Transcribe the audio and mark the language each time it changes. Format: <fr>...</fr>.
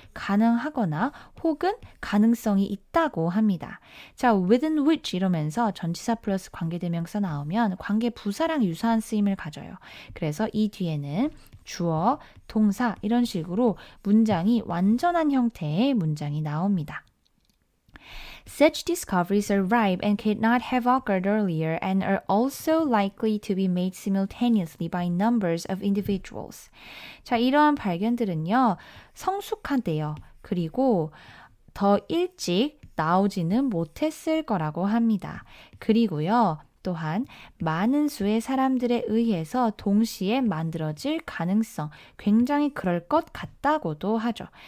<ko>가능하거나 혹은 가능성이 있다고 합니다. 자,</ko> <en>within which</en> <ko>이러면서 전치사 플러스 관계대명사 나오면 관계 부사랑 유사한 쓰임을 가져요. 그래서 이 뒤에는 주어, 동사 이런 식으로 문장이 완전한 형태의 문장이 나옵니다.</ko> <en>Such discoveries are ripe and could not have occurred earlier and are also likely to be made simultaneously by numbers of individuals.</en> <ko>자, 이러한 발견들은요, 성숙한데요. 그리고 더 일찍 나오지는 못했을 거라고 합니다. 그리고요, 또한 많은 수의 사람들에 의해서 동시에 만들어질 가능성, 굉장히 그럴 것 같다고도 하죠.</ko>